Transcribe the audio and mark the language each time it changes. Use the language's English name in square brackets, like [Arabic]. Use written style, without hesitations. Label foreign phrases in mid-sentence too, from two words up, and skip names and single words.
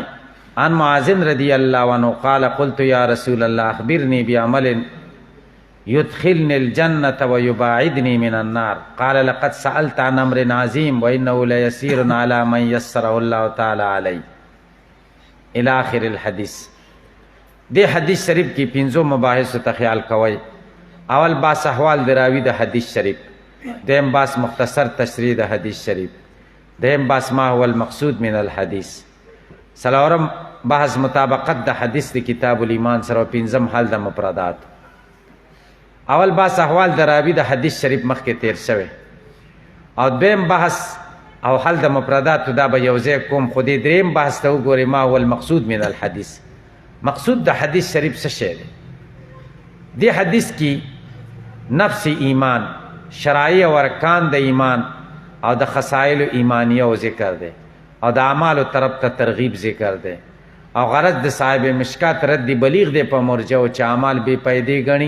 [Arabic] عن معاذ رضي الله عنه قال قلت يا رسول الله أخبرني بعمل يدخلني الجنة ويباعدني من النار. قال لقد سألت عن أمر عظيم وإنه ليسير على من يسره الله تعالى عليه إلى آخر الحديث. [Pashto] دې حدیث شریف کی پنځو مباحثو ته خیال کوئ. اول باس احوال د راوی د حدیث شریف، دیم باس مختصر تشریح د حدیث شریف، دیم باس [Arabic] ما هو المقصود من الحدیث، [Pashto] څلورم بحث مطابقت د حدیث د کتاب الایمان سره، پنځم حل د مفردات. اول باس احوال د راوی د حدیث شریف مخکې تیر شوی، او دویم بحث او حل د مفردات دا به یو ځای کوم. خو دې دریم بحث ته وګورئ [Arabic] ما هو المقصود من الحدیث. [Pashto] مقصود د حدیث شریف څه شی دی؟ دې حدیث کې نفس ایمان، شرایع او ارکان د ایمان او د خصائل ایمانیه او ذکر دی، او د اعمالو طرف ته ترغیب ذکر دی، او غرض د صاحب مشکات رد بلیغ دی په مرجعو چې اعمال بې پیدې ګڼي.